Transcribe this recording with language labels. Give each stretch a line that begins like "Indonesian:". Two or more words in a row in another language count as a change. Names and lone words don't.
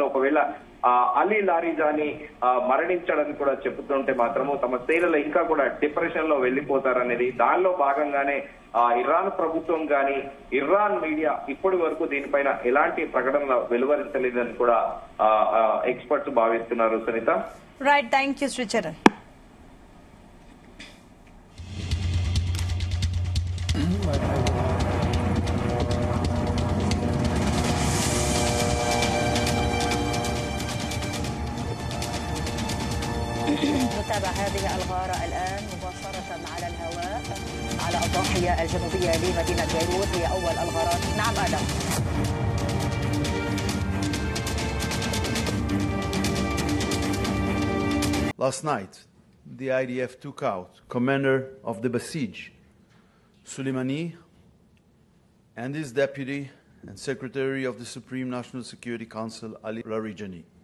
Telugu: ఒకవేళ అలీ లారిజానీ మరణించడానికి కూడా చెబుతుంటే మాత్రము తమ సేనలు ఇంకా కూడా డిప్రెషన్ లో వెళ్లిపోతారనేది, దానిలో భాగంగానే ఇరాన్ ప్రభుత్వం గాని ఇరాన్ మీడియా ఇప్పటి వరకు దీనిపైన ఎలాంటి ప్రకటనలు వెలువరించలేదని కూడా ఎక్స్పర్ట్స్ భావిస్తున్నారు. సునీత,
English: Right, thank you శ్రీచరణ్.
Arabic: نتابع هذه الغارة الآن مباشرة على الهواء على الضاحية الجنوبية لمدينة بيروت. هي أول الغارات. نعم آدم.
English: Last night, the IDF took out commander of the Basij, Soleimani, and his deputy and secretary of the Supreme National Security Council, Ali Larijani.